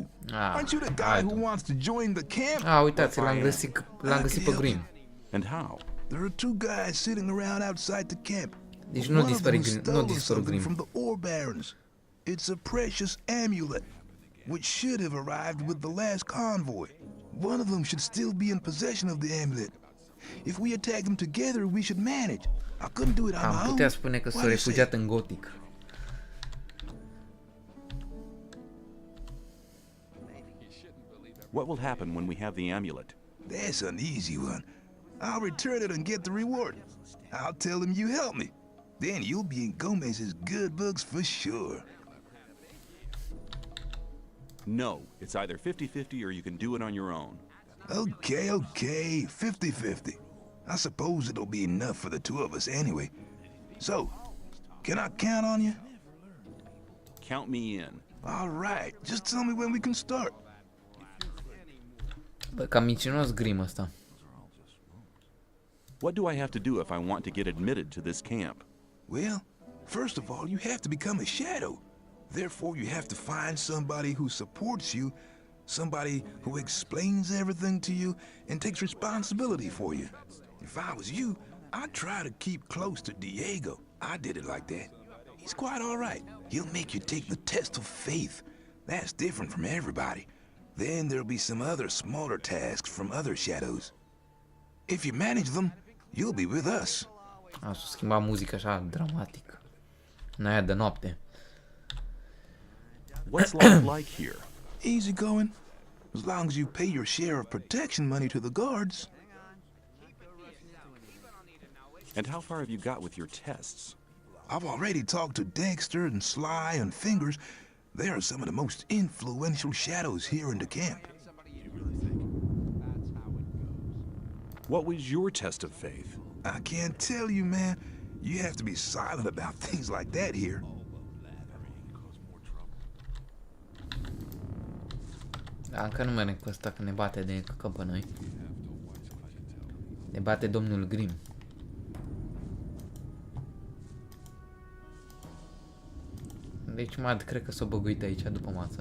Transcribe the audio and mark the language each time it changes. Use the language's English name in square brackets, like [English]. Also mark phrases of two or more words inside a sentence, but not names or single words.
[English] Aren't you the guy who wants to join the camp? [Romanian] Uitați, l-am găsit pe Green. [English] And how? There are two guys sitting around outside the camp. [Romanian] Deci nu dispărut Green. [English] From the ore barons. It's a precious amulet, which should have arrived with the last convoy. One of them should still be in possession of the amulet. If we attack them together, we should manage. I couldn't do it on my own. [Romanian] Am putea spune că s-a refugiat în Gothic. [English] What will happen when we have the amulet? That's an easy one. I'll return it and get the reward. I'll tell him you helped me. Then you'll be in Gomez's good books for sure. No, it's either 50-50 or you can do it on your own. Okay, 50-50. I suppose it'll be enough for the two of us anyway. So, can I count on you? Count me in. All right, just tell me when we can start. [Romanian] Bă, cam mincinos Grim ăsta. [English] What do I have to do if I want to get admitted to this camp? Well, first of all, you have to become a shadow. Therefore, you have to find somebody who supports you, somebody who explains everything to you and takes responsibility for you. If I was you, I'd try to keep close to Diego. I did it like that. He's quite all right. He'll make you take the test of faith. That's different from everybody. Then there'll be some other smaller tasks from other shadows. If you manage them, you'll be with us. [Romanian] S-a schimbat muzica așa dramatic. În aia de noapte. [English] What's life like here? Easy going. As long as you pay your share of protection money to the guards. And how far have you got with your tests? I've already talked to Dexter and Sly and Fingers. They are some of the most influential shadows here in the camp. What was your test of faith? I can't tell you, man. You have to be silent about things like that here. [Romanian] Da, încă nu merg cu ăsta că ne bate de căcă pe noi. Ne bate domnul Grim. Deci Mad cred că s-o băguit aici după masă.